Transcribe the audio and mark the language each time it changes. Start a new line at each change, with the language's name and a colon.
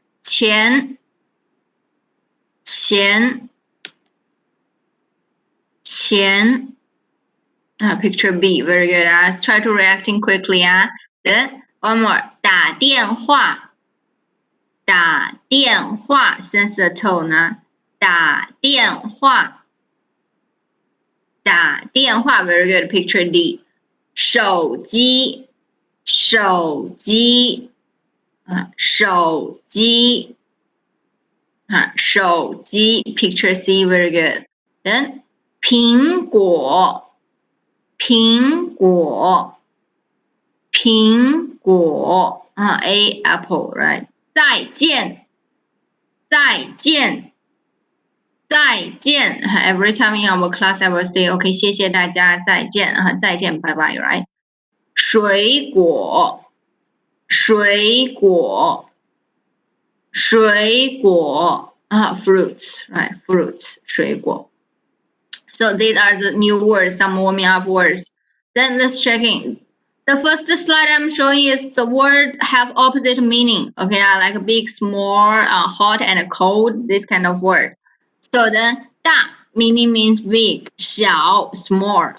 English: 钱 钱 钱 picture B. Very good. Try to reacting quickly. Then one more. 打电话 打电话 sense the tone. 打电话 打电话 Very good. Picture D.
Chinese: 手机手机手机手机 Picture C.
English: Very good. Then 苹果苹果苹果 A apple, right? 再见再见再见 Every time in our class I will say OK 谢谢大家再见再见 bye bye, right? 水果水果水果 fruits, right? Fruits 水果. So these are the new words, some warming up words. Then let's check in. The first slide I'm showing is the word have opposite meaning. Okay, like big, small, hot, and cold, this kind of word. So then 大 meaning means big, 小 small.